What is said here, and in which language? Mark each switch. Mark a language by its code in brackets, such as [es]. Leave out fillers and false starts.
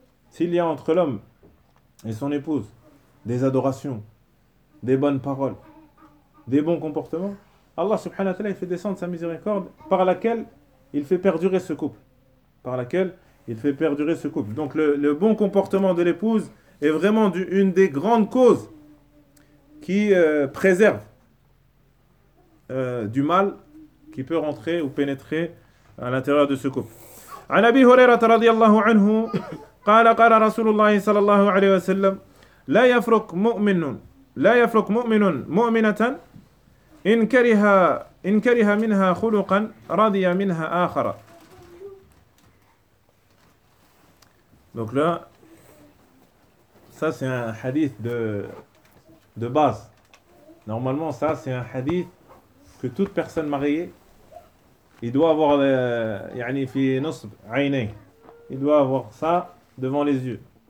[fr] S'il y a entre l'homme et son épouse des adorations, des bonnes paroles, des bons comportements, Allah subhanahu wa ta'ala il fait descendre sa miséricorde par laquelle il fait perdurer ce couple. Par laquelle il fait perdurer ce couple. Donc le bon comportement de l'épouse est vraiment une des grandes causes qui préserve du mal qui peut rentrer ou pénétrer à l'intérieur de ce couple. [ar] An Abi Hurayrata radiyallahu anhu قال قال رسول الله صلى الله عليه وسلم لا يفرق مؤمن لا يفرق مؤمن مؤمنة إن كره منها خلقا رضي منها آخر. [fr] Donc là, ça c'est un hadith de base. Normalement, ça c'est un hadith que toute personne mariée il doit avoir [ar] يعني في نصب عيني, [fr] il doit avoir ça devant les yeux.